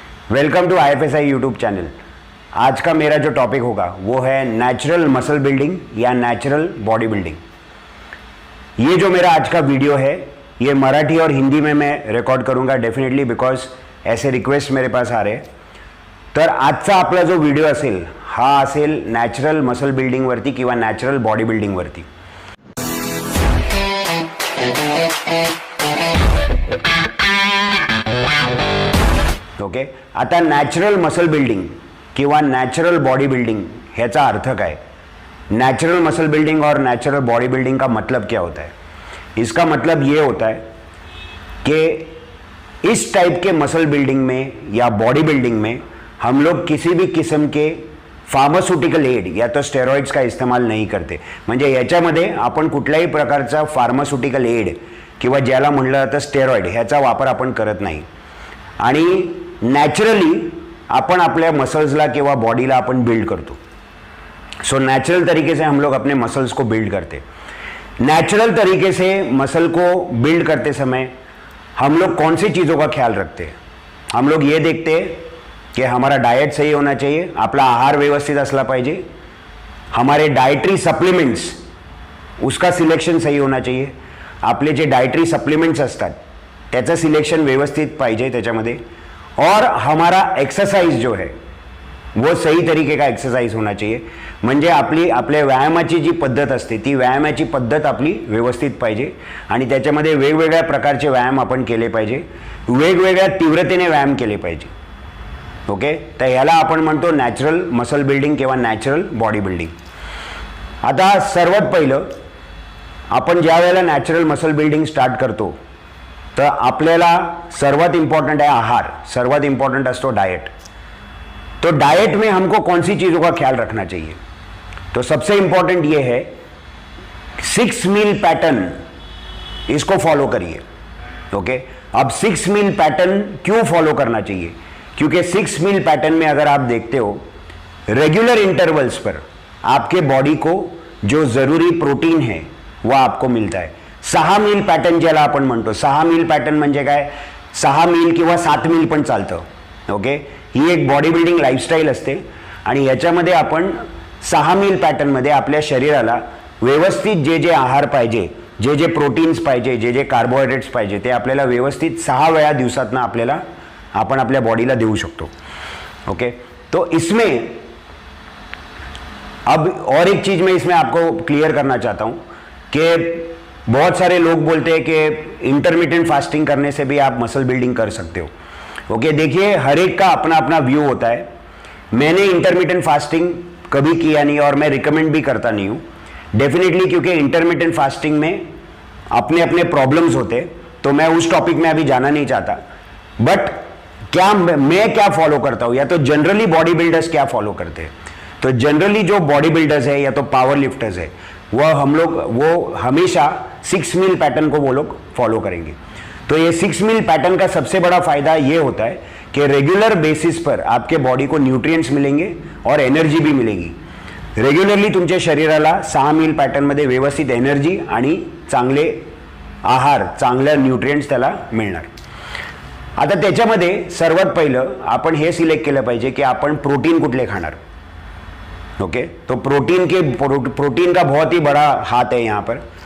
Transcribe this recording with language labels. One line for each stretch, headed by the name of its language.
Hindi: Welcome to IFSI YouTube channel. आज का मेरा जो टॉपिक होगा वो है नेचुरल मसल बिल्डिंग या नेचुरल बॉडी बिल्डिंग। ये जो मेरा आज का वीडियो है ये मराठी और हिंदी में मैं रेकॉर्ड करूँगा डेफिनेटली, बिकॉज ऐसे रिक्वेस्ट मेरे पास आ रहे।
Marathi: तर आजचा आपला जो व्हिडिओ असेल हा असेल नॅचरल मसल बिल्डिंगवरती किंवा नॅचरल बॉडी बिल्डिंगवरती। ओके, आता नॅचरल मसल बिल्डिंग किंवा नॅचरल बॉडी बिल्डिंग ह्याचा अर्थ काय?
Hindi: नेचुरल मसल बिल्डिंग और नेचुरल बॉडी बिल्डिंग का मतलब क्या होता है? इसका मतलब ये होता है कि इस टाइप के मसल बिल्डिंग में या बॉडी बिल्डिंग में हम लोग किसी भी किस्म के फार्मास्युटिकल एड या तो स्टेरॉइड्स का इस्तेमाल नहीं करते।
Marathi: म्हणजे याच्यामध्ये आपण कुठल्याही प्रकारचा फार्मास्युटिकल एड किंवा ज्याला म्हणलं जातं स्टेरॉइड ह्याचा वापर आपण करत नाही आणि नॅचरली अपन अपने मसल्सला किंवा बॉडीला अपन बिल्ड करतो।
Hindi: सो नेचुरल तरीके से हम लोग अपने मसल्स को बिल्ड करते। नेचुरल तरीके से मसल को बिल्ड करते समय हम लोग कौन सी चीज़ों का ख्याल रखते हैं? हम लोग ये देखते हैं कि हमारा डाइट सही होना चाहिए,
Marathi: अपना आहार व्यवस्थित असला पाहिजे,
Hindi: हमारे डाइटरी सप्लीमेंट्स उसका सिलेक्शन सही होना चाहिए,
Marathi: आपले जे डाइटरी सप्लीमेंट्स असतात त्याचं सिलेक्शन व्यवस्थित पाहिजे त्याच्यामध्ये,
Hindi: और हमारा एक्सरसाइज जो है वो सही तरीके का एक्सरसाइज होना चाहिए। म्हणजे आपली आपल्या व्यायामाची जी पद्धत असते ती व्यायामाची पद्धत आपली व्यवस्थित पाहिजे आणि त्याच्यामध्ये वेगवेगळ्या प्रकारचे व्यायाम आपण केले पाहिजे, वेगवेगळ्या तीव्रतेने व्यायाम केले पाहिजे। ओके, तर याला आपण म्हणतो नॅचरल मसल बिल्डिंग किंवा नॅचरल बॉडी बिल्डिंग।
Marathi: आता सर्वात पहिलं आपण ज्या वेळेला नॅचरल मसल बिल्डिंग स्टार्ट करतो तो आपल्याला सर्वात इम्पॉर्टेंट है आहार, सर्वात इम्पॉर्टेंट असतो डाइट।
Hindi: तो डाइट में हमको कौन सी चीज़ों का ख्याल रखना चाहिए? तो सबसे इम्पॉर्टेंट ये है 6 मील पैटर्न, इसको फॉलो करिए। ओके, अब 6 मील पैटर्न क्यों फॉलो करना चाहिए? क्योंकि 6 मील पैटर्न में अगर आप देखते हो रेगुलर इंटरवल्स पर आपके बॉडी को जो ज़रूरी प्रोटीन है वह आपको मिलता है।
Marathi: 6 मील पॅटर्न ज्याला आपण म्हणतो, 6 मील पॅटर्न म्हणजे काय? 6 मील किंवा 7 मील पण चालतं। ओके, ही एक बॉडी बिल्डिंग लाईफस्टाईल असते आणि याच्यामध्ये आपण 6 मील पॅटर्नमध्ये आपल्या शरीराला व्यवस्थित जे जे आहार पाहिजे, जे जे प्रोटीन्स पाहिजे, जे जे कार्बोहायड्रेट्स पाहिजे ते आपल्याला व्यवस्थित 6 वेळा दिवसातनं आपल्याला आपण आपल्या बॉडीला देऊ शकतो।
Hindi: ओके, तो इसमें अब और एक चीज़ मैं इसमें आपको क्लियर करना चाहता हूँ कि बहुत सारे लोग बोलते हैं कि इंटरमिटेंट फास्टिंग करने से भी आप मसल बिल्डिंग कर सकते हो। ओके, देखिए हर एक का अपना अपना व्यू होता है। मैंने इंटरमिटेंट फास्टिंग कभी किया नहीं और मैं रिकमेंड भी करता नहीं हूँ डेफिनेटली, क्योंकि इंटरमिटेंट फास्टिंग में अपने अपने प्रॉब्लम्स होते, तो मैं उस टॉपिक में अभी जाना नहीं चाहता। बट क्या मैं क्या फॉलो करता हूँ या तो जनरली बॉडी बिल्डर्स क्या फॉलो करते हैं? तो जनरली जो बॉडी बिल्डर्स है या तो पावर लिफ्टर्स है वो हमेशा 6 मील पैटर्न को वो लोग फॉलो करेंगे। तो ये 6 मील पैटर्न का सबसे बड़ा फायदा ये होता है कि रेगुलर बेसिस पर आपके बॉडी को न्यूट्रिएंट्स मिलेंगे और एनर्जी भी मिलेगी।
Marathi: रेग्युलरली तुमच्या शरीराला 6 मील पॅटर्नमध्ये व्यवस्थित एनर्जी आणि चांगले आहार, चांगले न्यूट्रिएंट्स त्याला मिळणार। आता त्याच्यामध्ये सर्वात पहिलं आपण हे सिलेक्ट केलं पाहिजे की आपण प्रोटीन कुठले खाणार।
Hindi: ओके, तो प्रोटीन का बहुत ही बड़ा हाथ है यहाँ पर।